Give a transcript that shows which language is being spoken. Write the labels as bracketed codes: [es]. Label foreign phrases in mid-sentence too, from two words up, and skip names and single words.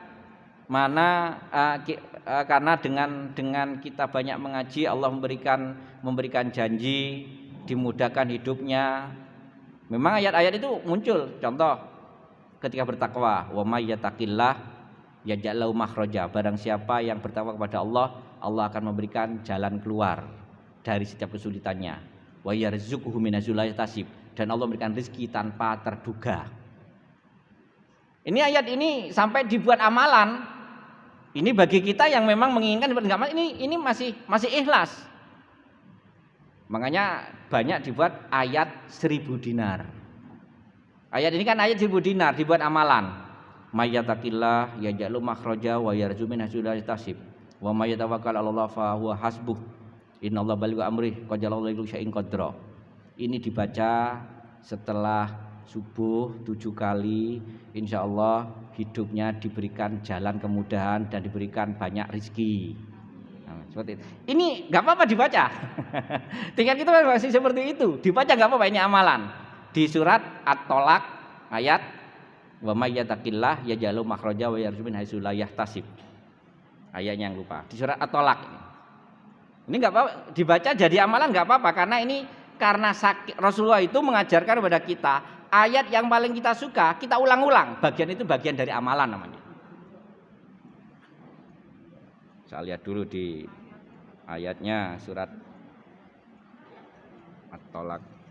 [id] Karena dengan kita banyak mengaji, Allah memberikan janji, dimudahkan hidupnya. Memang ayat-ayat itu muncul. Contoh ketika bertakwa, [ar] ومن يتق الله يجعل له مخرجا. [id] Barang siapa yang bertakwa kepada Allah, Allah akan memberikan jalan keluar dari setiap kesulitannya. [ar] ويرزقه من حيث لا يحتسب, [id] dan Allah memberikan rezeki tanpa terduga. Ini ayat ini sampai dibuat amalan. Ini bagi kita yang memang menginginkan ini masih ikhlas. Makanya banyak dibuat ayat 1000 dinar. Ayat ini kan ayat 1000 dinar dibuat amalan. [ar] من يتق الله يجعل مخرجا ويرزقه من حيث لا يحتسب. ومن يتوكل على الله فهو حسبه. إن الله بالغ أمره قد جعل الله شيء قدرا. [id] Ini dibaca setelah subuh 7 kali, [ar] إن شاء الله [id] hidupnya diberikan jalan kemudahan dan diberikan banyak rezeki. Nah, seperti itu. Ini nggak apa-apa dibaca. Tingkat kita masih seperti itu. Dibaca nggak apa-apa, ini amalan. Di surat At-Tolak ayat [ar] ومن يتق الله يجعل له مخرجا ويرزقه من حيث لا يحتسب. [id] Ayatnya yang lupa. Di surat At-Tolak ini. Ini nggak apa-apa dibaca jadi amalan, nggak apa-apa karena Rasulullah itu mengajarkan kepada kita ayat yang paling kita suka kita ulang-ulang. Bagian itu bagian dari amalan namanya. Saya lihat dulu di ayatnya surat At-Tolak.